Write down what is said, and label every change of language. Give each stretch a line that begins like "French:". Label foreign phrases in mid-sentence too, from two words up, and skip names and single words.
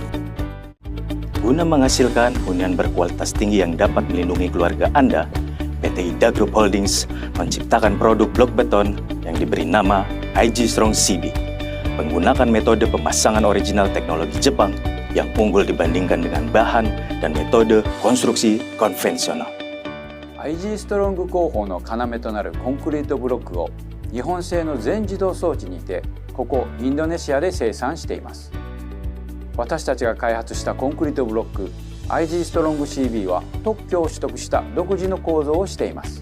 Indonesian: Guna menghasilkan hunian berkualitas tinggi yang dapat melindungi keluarga Anda, PT Ida Group Holdings menciptakan produk blok beton yang diberi nama IG Strong CB, menggunakan metode pemasangan original teknologi Jepang yang unggul dibandingkan dengan bahan dan metode konstruksi konvensional.
Japanese: IG ストロング工法の要となるコンクリートブロックを日本製の全自動装置にてここインドネシアで生産しています。私たちが開発したコンクリートブロック IG ストロング CB は特許を取得した独自の構造をしています。